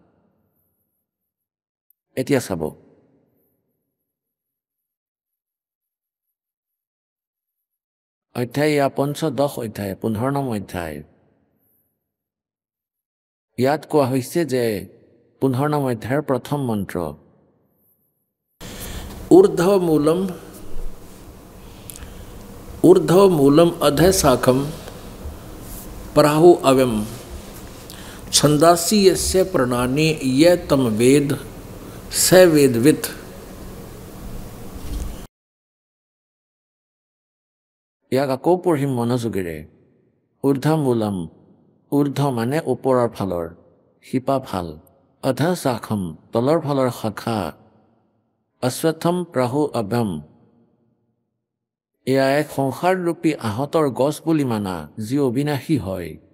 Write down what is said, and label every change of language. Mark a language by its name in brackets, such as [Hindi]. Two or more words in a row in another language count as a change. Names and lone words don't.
[Assamese] এতিয়া চাব, অধ্যায় এয়া পঞ্চদশ অধ্যায় 15 নং অধ্যায়। ইয়াত কোৱা হৈছে যে 15 নং অধ্যায়ৰ প্ৰথম মন্ত্ৰ, [Sanskrit] ऊर्ध्व मूलम अधः शाखम प्राहु अव्यम छंदासी यस्य प्रणानि ये तम वेद स वेदवित्। [Assamese] ইয়াক আকৌ পঢ়িম মনোযোগেৰে। [Sanskrit] ঊৰ্ধ্ব মূলম, [Assamese] ঊৰ্ধ্ব মানে ওপৰৰ ফালৰ, শিপা ফাল, [Sanskrit] অধ শাখম [Assamese] তলৰ ফালৰ শাখা, [Sanskrit] অশ্বত্থম প্ৰাহু অভ্যম [Assamese] এয়া এক সংসাৰৰূপী আহঁতৰ গছ বুলি মানা, যি অবিনাশী হয়।